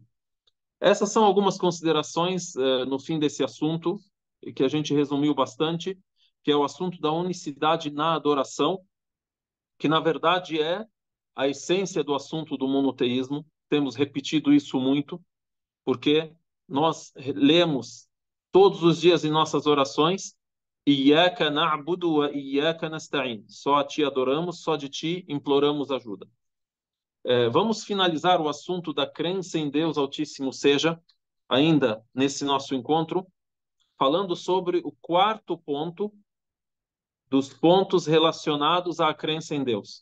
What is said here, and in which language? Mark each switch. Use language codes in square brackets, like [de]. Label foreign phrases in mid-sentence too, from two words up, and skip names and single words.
[pt] Essas são algumas considerações no fim desse assunto, que a gente resumiu bastante, que é o assunto da unicidade na adoração, que na verdade é a essência do assunto do monoteísmo. Temos repetido isso muito, porque nós lemos todos os dias em nossas orações [ar] إياك نعبد وإياك نستعين. [pt] Só a ti adoramos, só de ti imploramos ajuda. Vamos finalizar o assunto da crença em Deus Altíssimo Seja, ainda nesse nosso encontro, falando sobre o quarto ponto dos pontos relacionados à crença em Deus.